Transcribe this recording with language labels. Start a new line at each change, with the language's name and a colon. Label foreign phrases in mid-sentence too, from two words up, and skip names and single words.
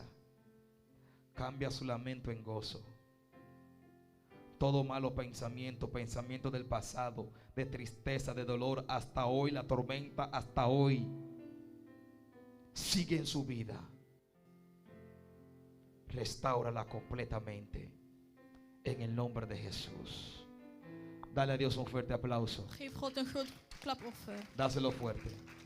Spanish: Cambia su lamento en gozo. Todo malo pensamiento, pensamiento del pasado, de tristeza, de dolor, hasta hoy, la tormenta, hasta hoy, sigue en su vida. Restáurala completamente en el nombre de Jesús. Dale a Dios un fuerte aplauso.
Dutch: Geef God een groot klapoffer.
Spanish: Dáselo fuerte.